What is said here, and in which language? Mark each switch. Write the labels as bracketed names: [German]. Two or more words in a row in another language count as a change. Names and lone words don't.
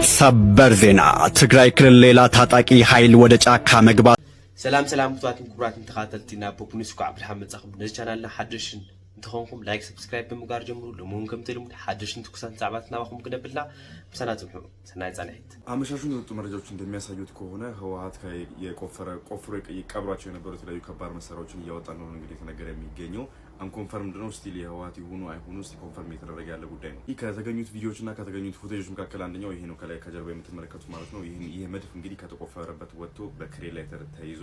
[Amharic] ሰበር ዜና ትግራይ ክልል ሌላ ታጣቂ ኃይል ወደ ጫካ መግባት። [Tigrinya] ሰላም ኩራትን ተኻተልቲና ፖፑኒስኩ አብርሃም መጻኹም ነዚ ቻናልና ሓድሽን እንትኾንኩም [English] like subscribe [Tigrinya] ብምግባር ጀምሩ። ለሞን ከም ተልሙድ ሓድሽን ትኩሳት ዛዕባት ናባኹም ክነብላ ምሳና ጽንሑ ሰናይ ጻንሒት [Amharic] አመሻሹን የወጡ መረጃዎች እንደሚያሳዩት ከሆነ ህወሓት ቆፍሮ ይቀብሯቸው የነበሩ የተለያዩ ከባድ መሳሪያዎችን እያወጣ ነው እንግዲህ የተነገረ የሚገኘው። አንኮንፈርምድ ነው ስቲል የህወሓት ይሁኑ አይሁኑ [English] still confirm [Amharic] እየተደረገ ያለ ጉዳይ ነው። ይህ ከተገኙት ቪዲዮዎችና ከተገኙት ፉቴጆች መካከል አንደኛው ይሄ ነው፣ ከላይ ከጀርባ የምትመለከቱት ማለት ነው። ይሄ መድፍ እንግዲህ ከተቆፈረበት ወጥቶ በክሬን ላይ ተይዞ